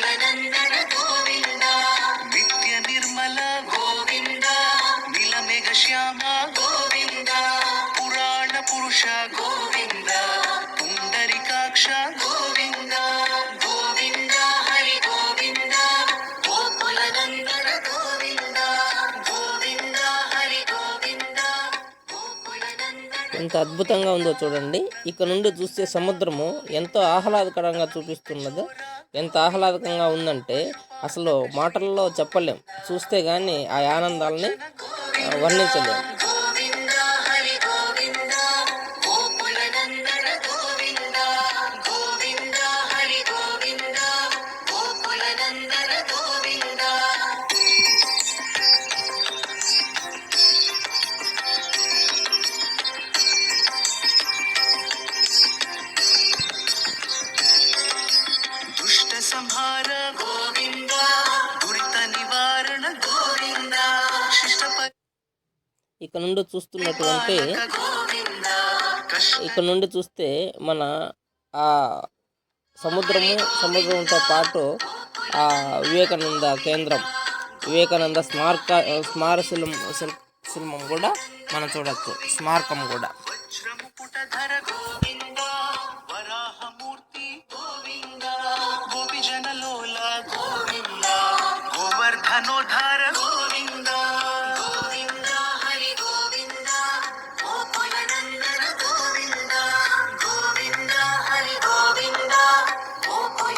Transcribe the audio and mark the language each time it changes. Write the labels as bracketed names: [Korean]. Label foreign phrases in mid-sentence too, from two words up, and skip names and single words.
[Sanskrit] नंदन गोविंद नित्य निर्मल गोविंद नीलमेघ श्याम गोविंद पुराण पुरुष गोविंद पुंडरीकाक्ष गोविंद गोविंद हरि गोविंद गोकुल नंदन गोविंद गोविंद हरि गोविंद गोकुल नंदन. [Telugu] ఎంత అద్భుతంగా ఉందో చూడండి. ఇక్కడ నుండి చూస్తే సముద్రము ఎంతో ఆహ్లాదకరంగా చూపిస్తున్నదో, ఎంత ఆహ్లాదకంగా ఉందంటే అసలు మాటల్లో చెప్పలేం. చూస్తే కానీ ఆ ఆనందాలని వర్ణించలేం. [Sanskrit] गोविंद हरि गोविंद गोकुल नंदन गोविंद गोविंद हरि गोविंद गोकुल नंदन गोविंद. दुष्ट संहार गोविंद दुरित निवारण गोविंद शिष्ट [Telugu] ఇక్కడ నుండి చూస్తున్నటువంటి गोविंद ఇక్కడ నుండి చూస్తే మన ఆ సముద్రంతో పాటు ఆ వివేకానంద కేంద్రం, వివేకానంద శిల్పం కూడా మనం చూడొచ్చు. స్మారకం కూడా. [Sanskrit] वज्रमुकुटधर गोविंद वराहमूर्ति गोविंद गोपीजनलोल गोविंद गोवर्धनोद्धार गोविंद गोविंद हरि गोविंद गोकुल नंदन गोविंद गोविंद हरि गोविंद गोकुल